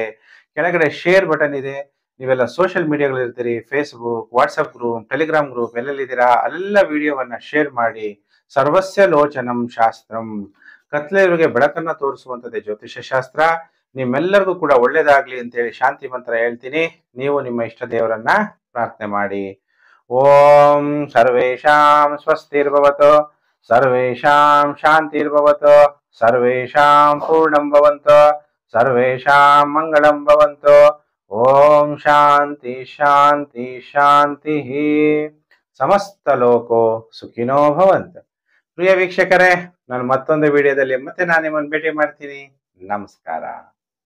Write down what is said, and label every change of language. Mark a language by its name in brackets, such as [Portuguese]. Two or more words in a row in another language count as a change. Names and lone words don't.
[Kannada] ಕೆಳಗಡೆ [English] share button [Kannada] ಇದೆ, ನೀವೆಲ್ಲ ಸೋಷಿಯಲ್ ಮೀಡಿಯಾಗಳಿರ್ತೀರಿ, [English] Facebook, WhatsApp group, Telegram group [Kannada] ಎಲ್ಲೆಲ್ಲಿದ್ದೀರಾ ಅಲ್ಲೆಲ್ಲ ವಿಡಿಯೋವನ್ನ ಶೇರ್ ಮಾಡಿ. [Sanskrit] ಸರ್ವಸ್ಯ ಲೋಚನಂ ಶಾಸ್ತ್ರಂ, [Kannada] ಕತ್ಲೆಯವರಿಗೆ ಬೆಳಕನ್ನ ತೋರಿಸುವಂಥದ್ದೇ ಜ್ಯೋತಿಷ್ಯ ಶಾಸ್ತ್ರ. ನಿಮ್ಮೆಲ್ಲರಿಗೂ ಕೂಡ ಒಳ್ಳೇದಾಗ್ಲಿ ಅಂತೇಳಿ ಶಾಂತಿ ಮಂತ್ರ ಹೇಳ್ತೀನಿ. ನೀವು ನಿಮ್ಮ ಇಷ್ಟ ದೇವರನ್ನ ಪ್ರಾರ್ಥನೆ ಮಾಡಿ. [Sanskrit] ಓಂ ಸರ್ವೇಷಾಂ ಸ್ವಸ್ತಿರ್ಭವತು, ಸರ್ವೇಷಾಂ ಶಾಂತಿರ್ಭವತು, ಸರ್ವೇಷಾಂ ಪೂರ್ಣಂ ಭವಂತು, ಸರ್ವೇಷಾಂ ಮಂಗಳಂ ಭವಂತು. ಓಂ ಶಾಂತಿ ಶಾಂತಿ ಶಾಂತಿ. ಸಮಸ್ತ ಲೋಕೋ ಸುಖಿನೋ ಭವಂತು. [Kannada] ಪ್ರಿಯ ವೀಕ್ಷಕರೇ, ನಾನು ಮತ್ತೊಂದು ವಿಡಿಯೋದಲ್ಲಿ ಮತ್ತೆ ನಾನು ನಿಮ್ಮನ್ನು ಭೇಟಿ ಮಾಡ್ತೀನಿ. ನಮಸ್ಕಾರ.